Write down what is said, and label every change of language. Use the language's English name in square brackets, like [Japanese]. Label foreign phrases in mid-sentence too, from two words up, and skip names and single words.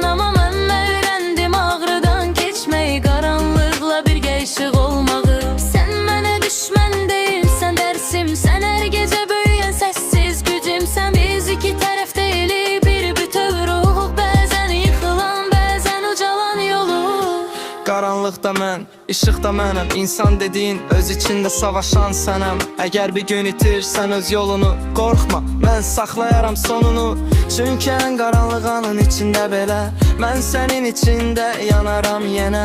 [Turkish] Ama ben öğrendim ağrıdan geçmeyi, karanlıkla bir ışık olmağı. Sen bana düşman değilsen dersim, sen her gece büyüyen sessiz gücümsen. Biz iki taraf değiliz, bir bütün ruh, bazen yıkılan bazen ucalan yolu. [Azerbaijani] Qaranlıqda mən, işıqda mənəm. İnsan dediyin öz içində savaşan sənəm. Əgər bir gün itirsən öz yolunu, qorxma, mən saxlayaram sonunu. Çünki ən qaranlığanın içində belə mən sənin içində yanaram yenə.